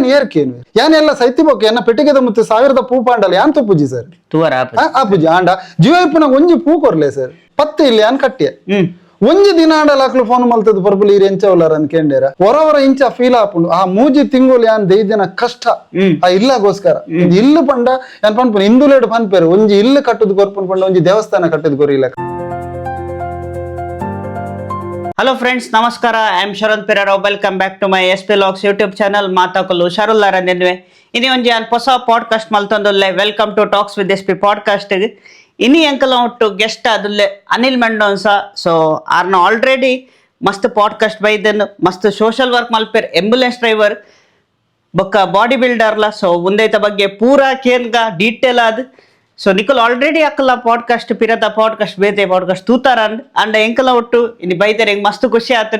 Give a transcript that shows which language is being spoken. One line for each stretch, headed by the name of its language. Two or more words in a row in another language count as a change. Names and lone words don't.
Tulu: ಏರ್ಕೇನು ಯಾನೆಲ್ಲ ಸೈತಿ ಬೊಕ್ಕ ಎನ್ನ ಪೆಟ್ಟಿಗೆದ ಮುತ್ತು 1000 ಪೂ ಪಾಂಡಲ್ಲ ಯಾನ್ ತು ಪೂಜಿ ಸರ್ ಆ ಪೂಜಿ ಆಂಡ ಜೀವ ಇಪ್ಪನ ಒಂಜಿ ಪೂ ಕೊರ್ಲೆ ಸರ್ ಪತ್ತೆ ಇಲ್ಲಿ ಯಾನ್ ಕಟ್ಟಿಯ ಒಂಜಿ ದಿನ ಆಂಡಲ ಅಕ್ಲು ಫೋನ್ ಮಲ್ತದ ಪರ್ಪುಲ್ ಈರ್ ಎಂಚವಲ್ಲಾರ ಅನ್ ಕೇಂಡೇರ ಹೊರವರ ಇಂಚ ಫೀಲ್ ಆಪುಂಡು ಆ ಮೂಜಿ ತಿಂಗುಲು ಯಾನ್ ದೈದಿನ ಕಷ್ಟ ಆ ಇಲ್ಲಗೋಸ್ಕರ ಇಲ್ಲು ಪಂಡ ಯಾನ್ ಪನ್ಪುನ ಹಿಂದುಲೇಡ್ ಪನ್ಪೇರು ಒಂಜಿ ಇಲ್ಲು ಕಟ್ಟುದು ಕೊರ್ಪುನ್ ಪಂಡ ಒಂಜಿ ದೇವಸ್ಥಾನ ಕಟ್ಟುದು ಕೊರಿಲ್ಲ.
English: hello friends, ನಮಸ್ಕಾರ. I am Sharad Pereira. Welcome back to my SP Vlogs YouTube channel.
Tulu: ಮಾತಾಕಲು ಹುಷಾರುಲ್ಲಾರ ನೆನ್ವೆ ಇನಿ ಒಂಜಿ ಅನ್ ಹೊಸ ಪಾಡ್ಕಾಸ್ಟ್ ಮಲ್ತೊಂದುಲ್ಲೆ.
English: Welcome to Talks with SP podcast.
Tulu: ಇನಿ ಎಂಕಲ ಒಟ್ಟು ಗೆಸ್ಟ್ ಆದುಲ್ಲೆ ಅನಿಲ್ ಮೆಂಡೋನ್ಸ. ಸೊ ಆರ್ನ ಆಲ್ರೆಡಿ ಮಸ್ತ್ ಪಾಡ್ಕಾಸ್ಟ್ ಬೈದನ್, ಮಸ್ತ್
English: social work
Tulu: ಮಲ್ಪೇರ್,
English: ambulance driver
Tulu: ಬೊಕ್ಕ
English: body builder.
Tulu: ಸೊ ಉಂದೈತ ಬಗ್ಗೆ ಪೂರಾ ಕೇನ್ಗ ಡೀಟೇಲ್ ಆದ್. ಸೊ ನಿಕಲ್ ಆಲ್ರೆಡಿ ಅಕ್ಕಲ ಪಾಡ್ಕಾಸ್ಟ್ ಪಿರತ ಪಾಡ್ಕಾಸ್ಟ್ ಬೇತೆ ಪಾಡ್ಕಾಸ್ಟ್ ತೂತಾರ ಅಂಡ ಎಂಕಲ ಒಟ್ಟು ಇನ್ನು ಬೈದರ್ ಹೆಂಗ್ ಮಸ್ತ್ ಖುಷಿ ಆತನ್.